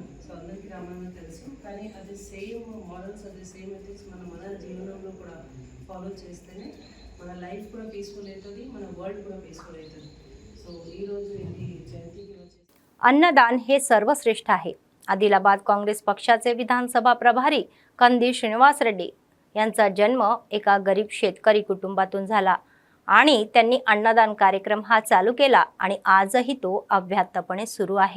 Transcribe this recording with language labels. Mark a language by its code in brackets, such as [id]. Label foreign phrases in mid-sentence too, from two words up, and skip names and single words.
[te] సో అందరికీ రామాయణం తెలుసు, కానీ అది [en] same morals, [te] అది [en] same ethics [te] మన జీవనంలో కూడా ఫాలో చేస్తేనే మన లైఫ్ కూడా పीसफुल అవుతుంది, మన వరల్డ్ కూడా पीसफुल అవుతుంది. సో ఈ రోజు ఇది జయంతికి వచ్చేసి [mr] अन्नदान हे सर्वश्रेष्ठ आहे. आदिलाबाद काँग्रेस पक्षाचे विधानसभा प्रभारी कंदी श्रीनिवास रेड्डी यांचा जन्म एका गरीब शेतकरी कुटुंबातून झाला आणि त्यांनी अन्नदान कार्यक्रम हा चालू केला आणि आजही तो अव्याहतपणे सुरू आहे.